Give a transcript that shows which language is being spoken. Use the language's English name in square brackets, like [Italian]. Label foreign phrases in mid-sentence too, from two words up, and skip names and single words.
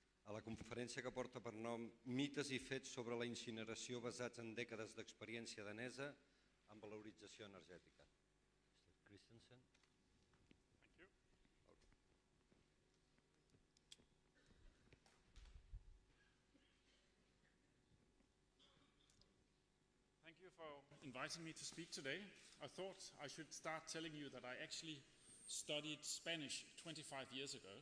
[Catalan] a la conferència que porta per nom Mites i fets sobre la incineració basats en dècades d'experiència danesa en valorització energètica. [English] Mr. Christensen. Thank you. Thank you for inviting me to speak today. I thought I should start telling you that I actually studied Spanish 25 years ago.